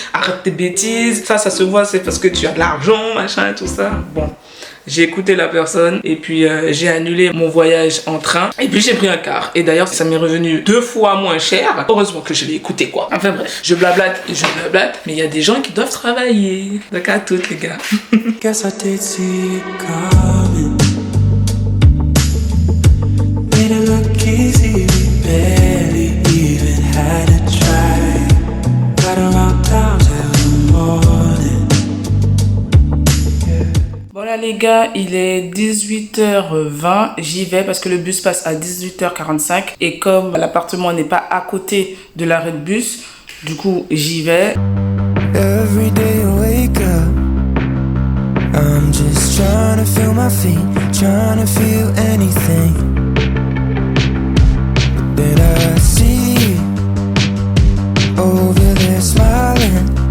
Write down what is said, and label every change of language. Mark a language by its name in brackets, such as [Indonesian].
[French] Arrête tes bêtises. Ça se voit, c'est parce que tu as de l'argent, machin, tout ça. » Bon. J'ai écouté la personne et puis j'ai annulé mon voyage en train et puis j'ai pris un car. Et d'ailleurs, ça m'est revenu 2 fois moins cher. Heureusement que je l'ai écouté quoi. Enfin bref, je blablate, mais il y a des gens qui doivent travailler. D'accord à toutes les gars. [English] Guess I did see it coming. Made it look easy, we barely even had to try. Got around town till the morning. [French] Voilà les gars, il est 18h20, j'y vais parce que le bus passe à 18h45 et comme l'appartement n'est pas à côté de l'arrêt de bus, du coup j'y vais. [English] Every day I wake up, I'm just trying to feel my feet, trying to feel anything. Then I see you over there smiling.